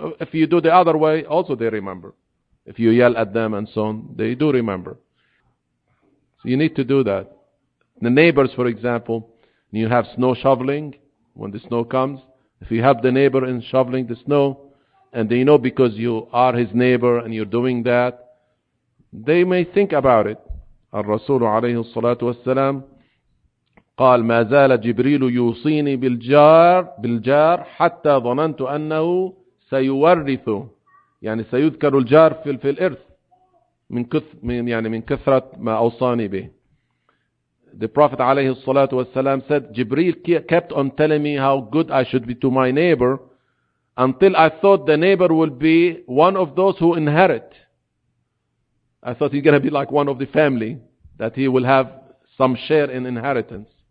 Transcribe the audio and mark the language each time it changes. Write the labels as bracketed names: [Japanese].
[English] If you do the other way, also they remember. If you yell at them and so on, they do remember. So you need to do that. The neighbors, for example, you have snow shoveling when the snow comes. If you help the neighbor in shoveling the snow, and they know because you are his neighbor and you're doing that, they may think about it. [Arabic] الرسول عليه الصلاة والسلام قال ما زال جبريل يوصيني بالجار حتى ظننت أنه سيورث, يعني سيذكر الجار في الإرث من كثرة ما أوصاني به. [English] The Prophet [Arabic] عليه الصلاة والسلام [English] said, Jibreel kept on telling me how good I should be to my neighbor until I thought the neighbor will be one of those who inherit. I thought he's going to be like one of the family, that he will have some share in inheritance.